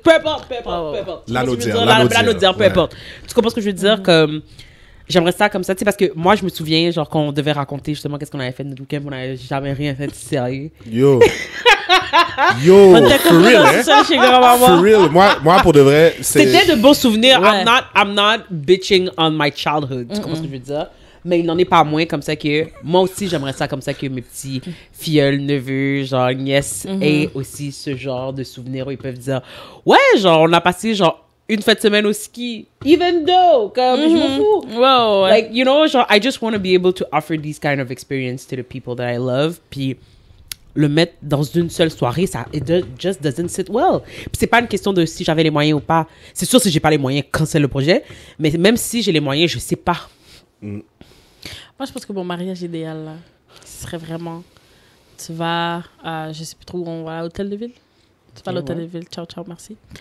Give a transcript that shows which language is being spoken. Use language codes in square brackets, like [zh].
[fr] Peu importe. Lanaudière, peu importe. Tu comprends ce que je veux dire? Comme, j'aimerais ça comme ça, tu sais, parce que moi, je me souviens, genre, qu'on devait raconter justement qu'est-ce qu'on avait fait notre week-end, on n'avait jamais rien fait de sérieux. [en] Yo, for real, hein? For real. [fr] Moi, pour de vrai, c'était de bons souvenirs. [en] I'm not bitching on my childhood. [fr] Tu comprends ce que je veux dire? Mais il n'en est pas moins comme ça que... Moi aussi, j'aimerais ça comme ça que mes petits filleuls, neveux, genre, nièces, aient aussi ce genre de souvenirs où ils peuvent dire, ouais, genre, on a passé, genre, une fin de semaine au ski, [en] even though, [fr] comme, je m'en fous. Wow, ouais. [en] Like, you know, genre, I just want to be able to offer these kind of experience to the people that I love. [fr] Puis, le mettre dans une seule soirée, ça, [en] just doesn't sit well. [fr] Puis, c'est pas une question de si j'avais les moyens ou pas. C'est sûr, si j'ai pas les moyens, cancel le projet. Mais même si j'ai les moyens, je sais pas. Moi, je pense que mon mariage idéal, là, ce serait vraiment... Tu vas à, je sais plus trop où on va, à l'hôtel de ville. Tu vas à l'hôtel de ville, ciao, merci.